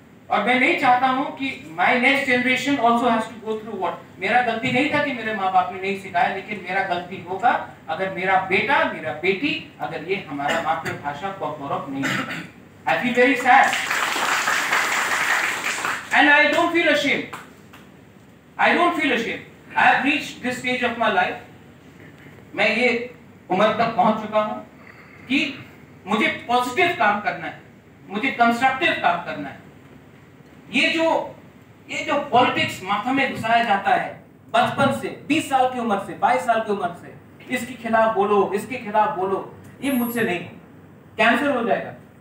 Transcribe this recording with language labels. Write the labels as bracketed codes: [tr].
[hi] और मैं नहीं चाहता हूं कि [en] My next generation also has to go through what. [hi] मेरा गलती नहीं था कि मेरे माँ बाप ने नहीं सिखाया, लेकिन मेरा गलती होगा अगर मेरा बेटा, मेरा बेटी, अगर ये हमारा मातृभाषा कॉक बॉरक नहीं सीखे। [en] I feel very sad and I don't feel ashamed. I don't feel ashamed. I have reached this stage of my life. [hi] मैं ये उम्र तक पहुंच चुका हूं कि मुझे पॉजिटिव काम करना है, मुझे कंस्ट्रक्टिव काम करना है। ये जो पॉलिटिक्स माथा में घुसाया जाता है बचपन से, 20 साल की उम्र से, 22 साल की उम्र से, इसके खिलाफ बोलो, इसके खिलाफ बोलो, ये मुझसे नहीं, कैंसर हो जाएगा।